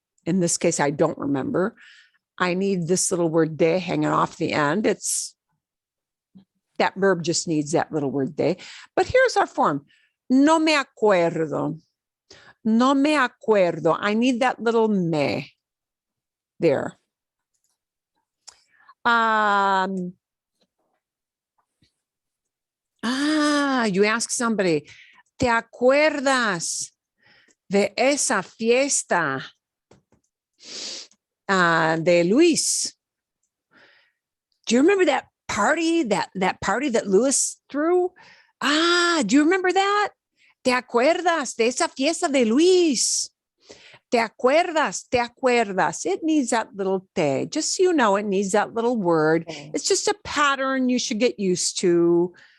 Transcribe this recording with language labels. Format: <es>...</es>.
<en>In this case, I don't remember. I need this little word de hanging off the end. That verb just needs that little word de. But here's our form.</en> <es>No me acuerdo. No me acuerdo.</es> <en>I need that little me there. You ask somebody,</en> <es>¿te acuerdas de esa fiesta de Luis?</es> <en>Do you remember that party, that party that Luis threw? Do you remember that?</en> <es>¿Te acuerdas de esa fiesta de Luis? ¿Te acuerdas? ¿Te acuerdas?</es> <en>It needs that little te. Just so you know, it needs that little word. It's just a pattern you should get used to.</en>